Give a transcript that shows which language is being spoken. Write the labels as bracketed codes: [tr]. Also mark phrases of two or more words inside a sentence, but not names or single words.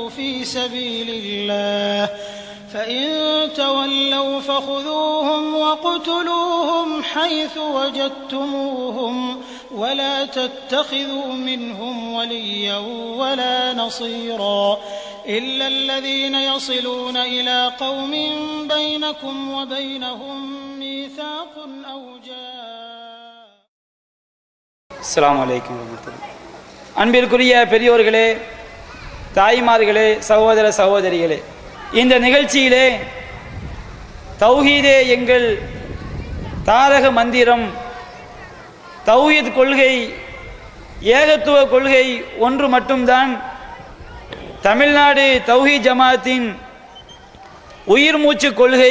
[ar] في سبيل الله فإن تولوا فخذوهم واقتلوهم حيث وجدتموهم ولا تتخذوا منهم وليا ولا نصيرا إلا الذين يصلون إلى قوم بينكم وبينهم ميثاق أو السلام عليكم ورحمة الله. [ta] அன்பிற்குரிய பெரியோர்களே, தாய்மார்களே, சகோதர சகோதரிகளே, இந்த நிகழ்ச்சியிலே தௌஹீதே எங்கள் தாரக மந்திரம், தௌஹீத் கொள்கை, ஏகத்துவ கொள்கை ஒன்று மட்டும்தான் தமிழ்நாடு தௌஹீத் ஜமாத்தின் உயிர் மூச்சு கொள்கை.